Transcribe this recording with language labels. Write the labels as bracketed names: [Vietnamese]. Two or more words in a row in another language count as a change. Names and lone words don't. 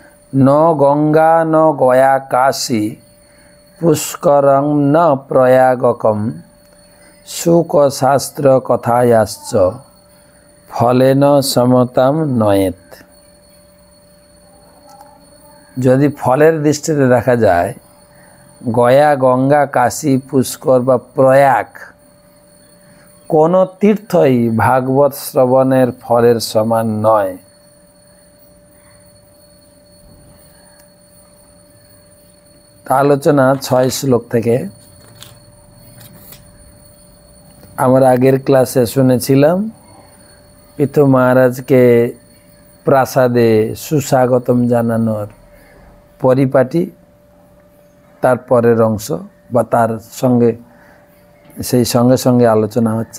[Sanskrit] न गंगा न गया काशी पुष्करं न प्रयागकम शुक शास्त्र कथायाश्च फलेन समताम नयेत। [Bangla] যদি ফলের দৃষ্টিতে দেখা যায় গয়া গঙ্গা কাশী পুষ্কর বা প্রয়াগ কোনো তীর্থই ভাগবত শ্রবণের ফলের সমান নয়। আলোচনা 6 শ্লোক থেকে আমরা আগের ক্লাসে শুনেছিলাম পৃথু মহারাজকে প্রাসাদে সুস্বাগতম জানানোর পরিপাটি তার পরের অংশ বা তার সঙ্গে সেই সঙ্গে সঙ্গে আলোচনা হচ্ছে।